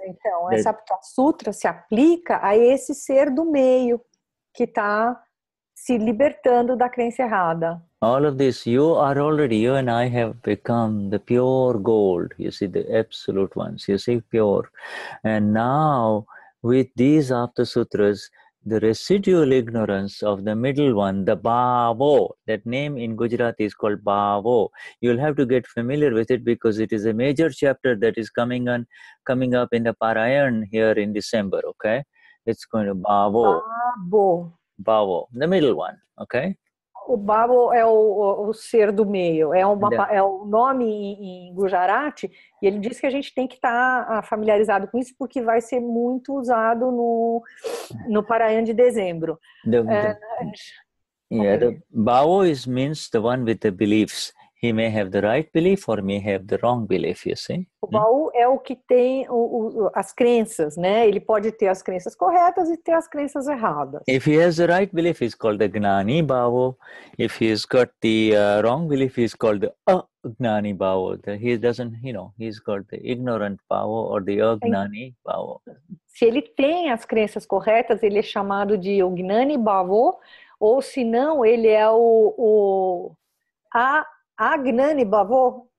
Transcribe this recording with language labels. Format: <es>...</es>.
<pt>Então, essa Aptasutra se aplica a esse ser do meio que está se libertando da crença errada.</pt> <en>All of this, you and I have become the pure gold, you see, the absolute ones, you see, pure. And now, with these Aptasutras, the residual ignorance of the middle one, the Bhavo, that name in Gujarati is called Bhavo. You'll have to get familiar with it because it is a major chapter that is coming up in the Parayan here in December, okay? It's going to Bhavo. Bhavo, the middle one, okay?</en> <pt>O Bhavo é o ser do meio, é o nome em Gujarati, e ele diz que a gente tem que estar familiarizado com isso porque vai ser muito usado no Parayan de dezembro.</pt> <en>The Bhavo means the one with the beliefs. He may have the right belief or may have the wrong belief, you see.</en> <pt>O Bhavo é o que tem as crenças, né? Ele pode ter as crenças corretas e ter as crenças erradas. If he has the right belief, he's called the Gnani Bhavo. If he's got the wrong belief, he's called the Gnani Bhavo. He doesn't, he's called the ignorant Bhavo or the Gnani Bhavo. Se ele tem as crenças corretas, ele é chamado de Gnani Bhavo, ou se não, ele é o Gnani Bhavo.</pt>